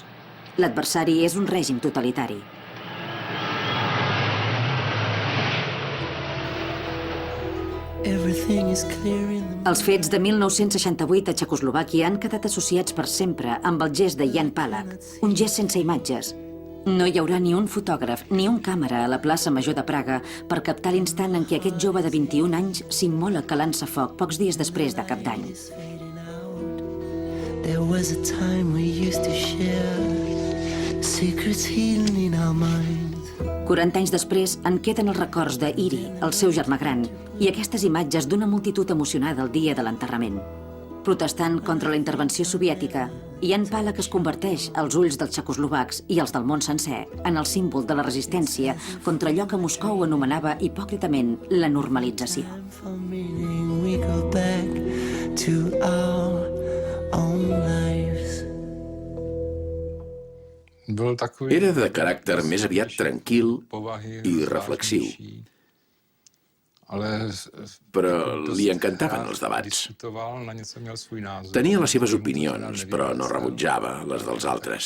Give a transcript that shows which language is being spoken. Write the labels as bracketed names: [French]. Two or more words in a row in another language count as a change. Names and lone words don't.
[Catalan] L'adversari és un règim totalitari. Els fets de 1968 a Txecoslovàquia han quedat associats per sempre amb el gest de Jan Palach, un gest sense imatges. No hi haurà ni un fotògraf ni un càmera a la plaça Major de Praga per captar l'instant en què aquest jove de 21 anys s'immola calant-se foc pocs dies després de Cap d'Any. [English] There was a time we used to share secrets hidden in our minds. [Catalan] 40 anys després en queden els records de Iri, el seu germà gran, i aquestes imatges d'una multitud emocionada el dia de l'enterrament. Protestant contra la intervenció soviètica, Jan Palach es converteix als ulls dels txecoslovacs i els del món sencer en el símbol de la resistència contra allò que Moscou anomenava hipòcritament la normalització. [English] We go back to our own lives. [Catalan] Era de caràcter més aviat tranquil i reflexiu, però li encantaven els debats. Tenia les seves opinions, però no rebutjava les dels altres.